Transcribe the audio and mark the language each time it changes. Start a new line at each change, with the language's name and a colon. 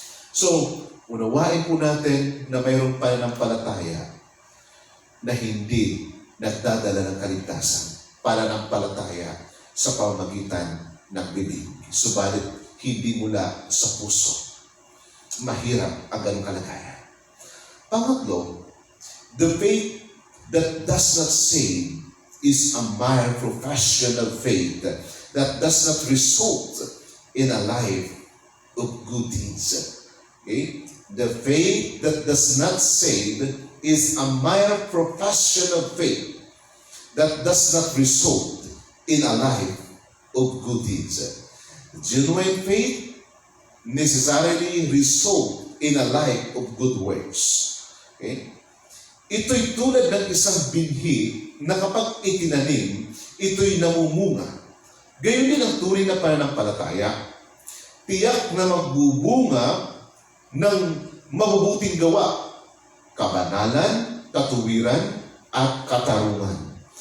Filipino: So, unawain po natin na mayroong pananampalataya na hindi nagdadala ng kaligtasan, pananampalataya sa pamamagitan ng bibig. Subalit, hindi mula sa puso. Mahirap ang ganong kalagayan. Pangatlo,
English: the faith that does not save is a mere professional faith that does not result in a life of good deeds. Okay? The faith that does not save is a mere professional faith that does not result in a life of good deeds. Genuine faith necessarily result in a life of good works. Okay?
Filipino: Ito'y tulad ng isang binhi na kapag itinanim, ito'y namumunga. Gayon din ang tunay na pananampalataya. Tiyak na magbubunga ng mabubuting gawa, kabanalan, katuwiran, at katarungan.